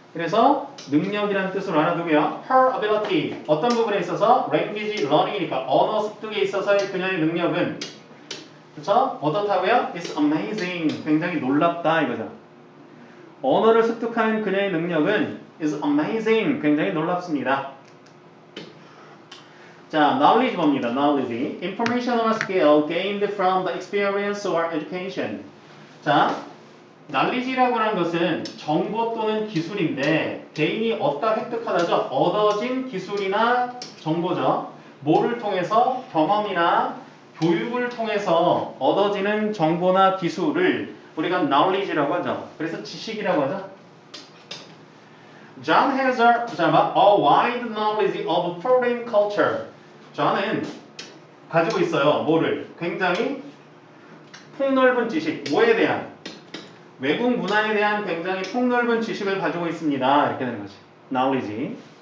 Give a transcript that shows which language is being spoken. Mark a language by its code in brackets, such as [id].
[ko] 그래서 능력이란 뜻으로 알아두고요. her ability 어떤 부분에 있어서 language learning이니까 언어 습득에 있어서의 그녀의 능력은 그쵸? 어떻다고요? [en] It's amazing [ko] 굉장히 놀랍다 이거죠. 언어를 습득하는 그녀의 능력은 [en] is amazing. [ko] 굉장히 놀랍습니다. 자, knowledge 봅니다. knowledge. [en] informational skill gained from the experience or education. [ko] 자, knowledge라고 하는 것은 정보 또는 기술인데 개인이 얻다 획득하다죠. 얻어진 기술이나 정보죠. 뭐를 통해서 경험이나 교육을 통해서 얻어지는 정보나 기술을 우리가 knowledge라고 하죠. 그래서 지식이라고 하죠. [en] John has a wide knowledge of foreign culture. [ko] John은 가지고 있어요. 뭐를? 굉장히 폭넓은 지식. 뭐에 대한? 외국 문화에 대한 굉장히 폭넓은 지식을 가지고 있습니다. 이렇게 되는 거지. knowledge.